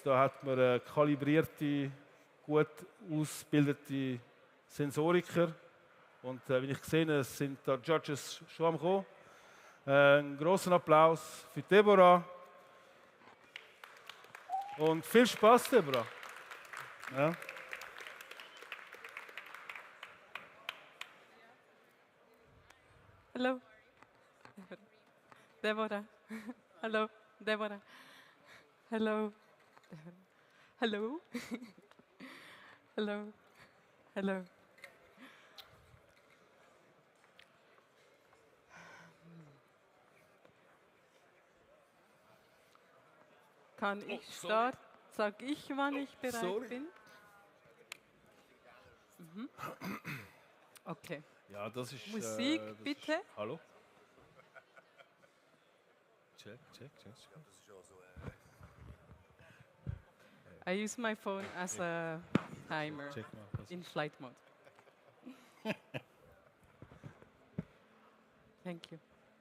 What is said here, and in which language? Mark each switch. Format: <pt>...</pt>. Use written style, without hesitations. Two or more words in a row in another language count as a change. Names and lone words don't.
<de>Da hat man kalibrierte, gut ausgebildete Sensoriker. Und wie ich sehe, sind da Judges schon am Kommen. Einen großen Applaus für Deborah. Und viel Spaß, Deborah. Ja.</de> <en>Hello. Deborah. Hello, Deborah. Hello. Hello. Hello. Hello.</en> <de>Kann ich starten? Sag ich, wann ich bereit bin? Mhm. Okay. Ja, das ist Musik, das bitte. Ist, hallo? Check.</de> <en>I use my phone as a timer in flight mode. Thank you.</en>